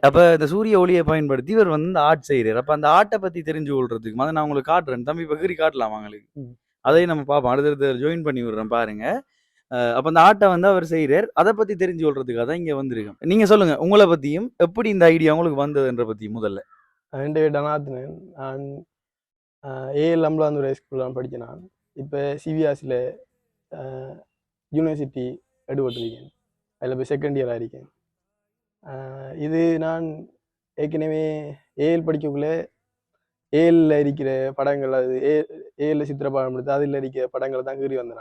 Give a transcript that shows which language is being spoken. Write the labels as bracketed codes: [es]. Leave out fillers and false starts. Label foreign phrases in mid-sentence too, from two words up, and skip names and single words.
[ta] அப்போ இந்த சூரிய ஒளியை பயன்படுத்தி இவர் வந்து இந்த ஆர்ட் செய்கிறார். அப்போ அந்த ஆர்ட்டை பற்றி தெரிஞ்சு கொள்றதுக்கு அதை நான் உங்களுக்கு காட்டுறேன். தம்பி பகிரி காட்டலாம் அவங்களுக்கு. அதையும் நம்ம பார்ப்போம். அடுத்தடுத்து ஜாயின் பண்ணி விடுறேன் பாருங்க. அப்போ அந்த ஆர்ட்டை வந்து அவர் செய்கிறார். அதை பற்றி தெரிஞ்சு கொள்றதுக்காக தான் இங்கே வந்திருக்கோம். நீங்கள் சொல்லுங்கள் உங்களை பற்றியும் எப்படி இந்த ஐடியா உங்களுக்கு வந்ததுன்ற பற்றி முதல்ல. [ml] എൻ്റെ പേര് ഡനാഥനൻ. ഞാൻ AL അമ്പലാന്തൂർ സ്കൂളിലാണ് പഠിച്ചത്. [ta] நான் இப்போ சிவிஆசில் யூனிவர்சிட்டி எடுபட்டிருக்கேன். அதில் இப்போ செகண்ட் இயராக இருக்கேன். இது நான் ஏற்கனவே ஏஎல் படிக்கக்குள்ளே ஏஎல்ல இருக்கிற படங்கள் அது ஏஎல்ல சித்திரப்படம் எடுத்து அதில் இருக்கிற படங்களை தான் கீறி வந்தேன்.